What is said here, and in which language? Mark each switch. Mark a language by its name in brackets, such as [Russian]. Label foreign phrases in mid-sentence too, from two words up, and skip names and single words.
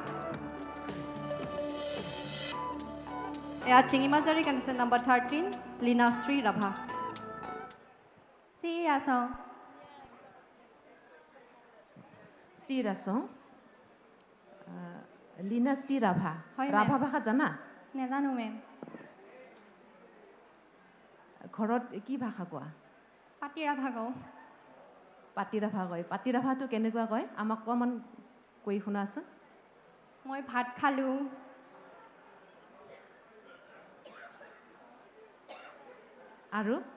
[English] Chingimajari, contestant number 13, Linasri Rabha. Sri Rasong. Sri Rasong. Linasri Rabha. [Assamese] Hoy, ma'am. Rabha ভাষা জানা? নেজানো মেম ঘৰত কি ভাষা কোৱা? পাতি ৰাভা কওঁ পাতি ৰাভা কয়। পাতি ৰাভাটো কেনেকুৱা কয়? আমাক অকণমান কৈ শুনাচোন। মই ভাত খালোঁ আৰু